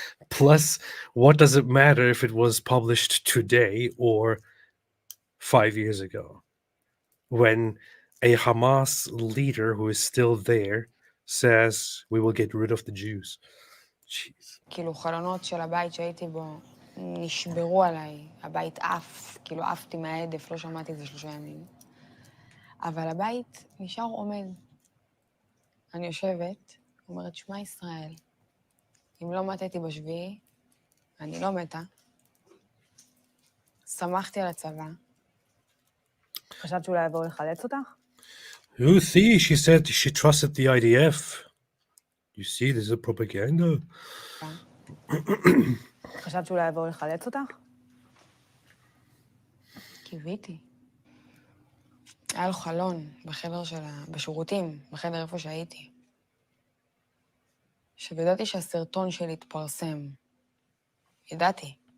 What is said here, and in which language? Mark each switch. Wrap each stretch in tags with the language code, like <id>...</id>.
<en>Plus, what does it matter if it was published today or 5 years ago? When a Hamas leader who is still there says, we will get rid of the Jews. Jeez.</en> <he>כאילו חלונות של הבית שהייתי בו נשברו עליי, הבית עף, כאילו עפתי מהעדף, לא שמעתי את זה 3 ימים. אבל הבית נשאר עומד. אני יושבת, אומרת, שמע ישראל, אם לא מתתי בשביעי, אני לא מתה. שמחתי על הצבא. חשבת שאולי יבואו לחלץ אותך?</he> <en>You see, she said she trusted the IDF. You see, this is propaganda.</en> <he>חשבת שאולי יבואו לחלץ אותך? קיוויתי. היה לו חלון בחדר בשירותים, בחדר איפה שהייתי. וידעתי שהסרטון שלי התפרסם. ידעתי.</he>